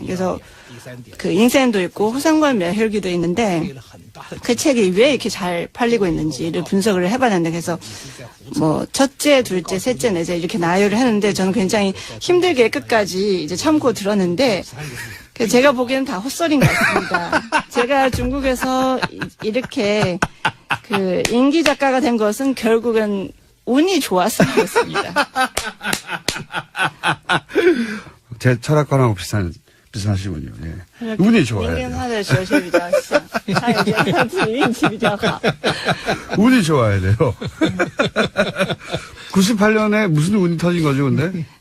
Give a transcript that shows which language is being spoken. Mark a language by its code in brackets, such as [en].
[ko] 그래서 그 인생도 있고 호상관 멸혈기도 있는데 그 책이 왜 이렇게 잘 팔리고 있는지를 분석을 해봤는데, 그래서 뭐 첫째, 둘째, 셋째, 넷째 이렇게 나열을 했는데 저는 굉장히 힘들게 끝까지 이제 참고 들었는데 제가 보기에는 다 헛소리인 것 같습니다. 제가 중국에서 이렇게 그 인기 작가가 된 것은 결국은 운이 좋았을 것입니다. 제 철학관하고 비슷하시군요. 예. 운이 좋아요. [zh] 您跟他的哲学比较像，他也觉得他自己运气比较好。 [ko] 운이 좋아야 돼요. 98년에 무슨 운이 터진 거죠, 근데?